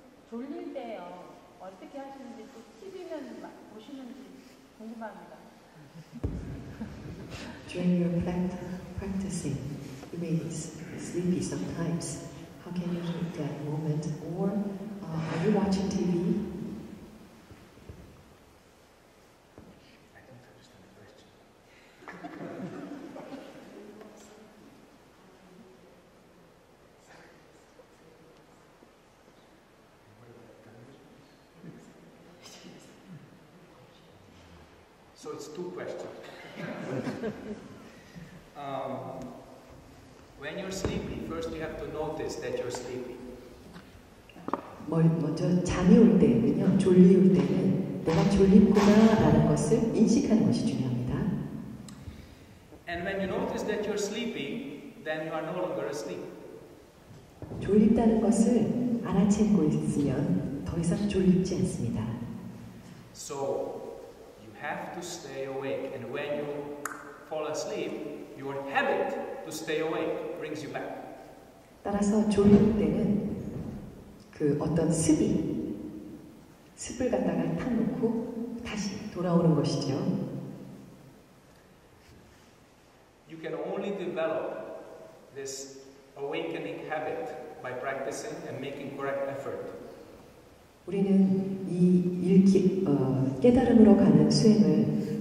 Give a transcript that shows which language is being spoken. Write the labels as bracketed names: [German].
[Korean] 졸릴 때요 어떻게 하시는지 또 TV는 보시는지 궁금합니다. [English] During your practicing, you may be sleepy sometimes. How can you keep that moment? Or are you watching TV? So it's two questions. When you're sleepy, first you have to notice that you're sleepy. [Korean] 먼저 잠이 올 때는요, 졸리울 때는 내가 졸립구나라는 것을 인식하는 것이 중요합니다. [English] And when you notice that you're sleepy, then you are no longer asleep. [Korean] 졸립다는 것을 알아채고 있으면 더 이상 졸립지 않습니다. [English] So you have to stay awake, and when you fall asleep, your habit to stay awake brings you back. [Korean] 따라서 졸릴 때는 그 어떤 습을 갖다가 탁 놓고 다시 돌아오는 것이죠. [English] You can only develop this awakening habit by practicing and making correct effort. [Korean] 우리는 이 깨달음으로 가는 수행을